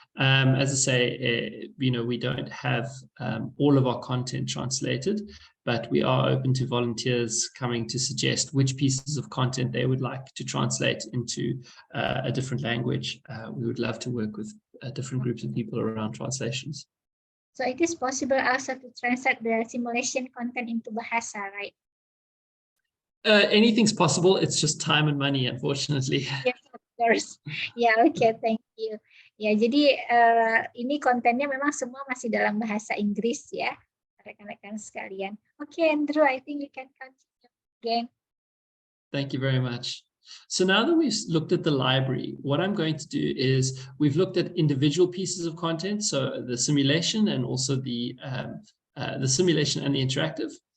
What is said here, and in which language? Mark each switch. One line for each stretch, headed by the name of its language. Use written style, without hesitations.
English: As I say, we don't have all of our content translated, but we are open to volunteers coming to suggest which pieces of content they would like to translate into a different language. We would love to work with different groups of people around translations. So it is possible also to translate the simulation content into bahasa, right? Anything's possible. It's just time and money, unfortunately. Yes, of course. Ya, okay, thank you.
Indonesian: Ya, jadi ini kontennya memang semua masih dalam bahasa Inggris ya, rekan-rekan sekalian.
English: Okay, Andrew, I think we can continue again. Thank you very much. So now that we've looked at the library, what I'm going to do is we've looked at individual pieces of content, so the simulation and also the simulation and the interactive.